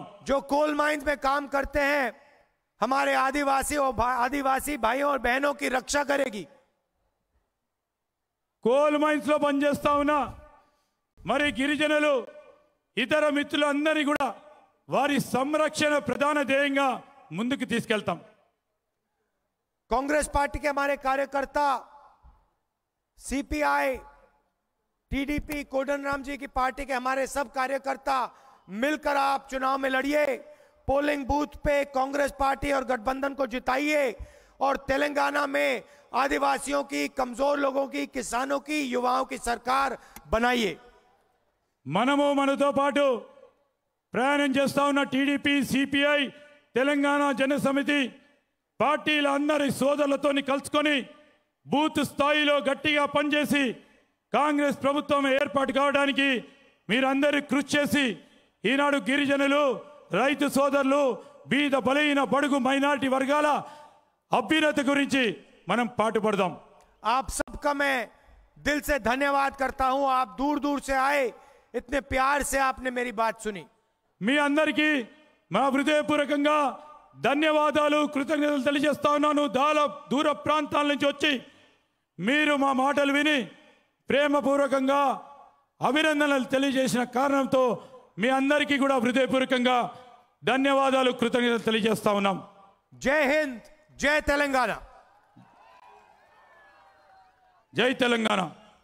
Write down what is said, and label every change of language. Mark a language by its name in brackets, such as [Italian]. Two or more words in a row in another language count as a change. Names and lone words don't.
[Hindi] जो [English] coal mines [Hindi] में काम करते हैं हमारे आदिवासी भाइयों और बहनों की रक्षा करेगी. [English] coal mines [Telugu] లో పనిచేస్తా ఉన్నా మరి గిరిజనులు ఇతర మిత్రులందరినీ కూడా వారి సంరక్షణ ప్రధాన ధ్యేయంగా ముందుకు తీసుకెళ్తాం. [Hindi] कांग्रेस पार्टी के हमारे कार्यकर्ता सीपीआई टीडीपी कोदंडराम जी की पार्टी के हमारे सब कार्यकर्ता मिलकर आप चुनाव में लड़िए, [English] polling booth [Hindi] पे कांग्रेस पार्टी और गठबंधन को जिताइए और तेलंगाना में आदिवासियों की, कमजोर लोगों की, किसानों की, युवाओं की सरकार बनाइए. [Telugu] మనము మనతో పాటు ప్రయాణం చేస్తా ఉన్న టీడీపీ, సిపిఐ, తెలంగాణ జన సమితి పార్టీల అందరి సోదరులతోని కలుసుకొని బూత్ స్థాయిలో గట్టిగా పనిచేసి కాంగ్రెస్ ప్రభుత్వం ఏర్పాటు కావడానికి మీరందరూ కృషి చేసి ఈనాడు గిరిజనులు, రైతు సోదరులు, బీద బలహీన బడుగు మైనారిటీ వర్గాల అభ్యున్నతి గురించి మనం పాటుపడదాం. [Hindi] आप सबका मैं दिल से धन्यवाद करता हूं. आप दूर दूर से आए, इतने प्यार से आपने मेरी बात सुनी. [Telugu] మీ అందరికీ మా హృదయపూర్వకంగా ధన్యవాదాలు, కృతజ్ఞతలు తెలియజేస్తా ఉన్నాను. దూర ప్రాంతాల నుంచి వచ్చి మీరు మా మాటలు విని ప్రేమపూర్వకంగా అభినందనలు తెలియజేసిన కారణంతో మీ అందరికీ కూడా హృదయపూర్వకంగా ధన్యవాదాలు, కృతజ్ఞతలు తెలియజేస్తా ఉన్నాం. [Hindi] जय हिंद, जय तेलंगाना. [Telugu] జై తెలంగాణ.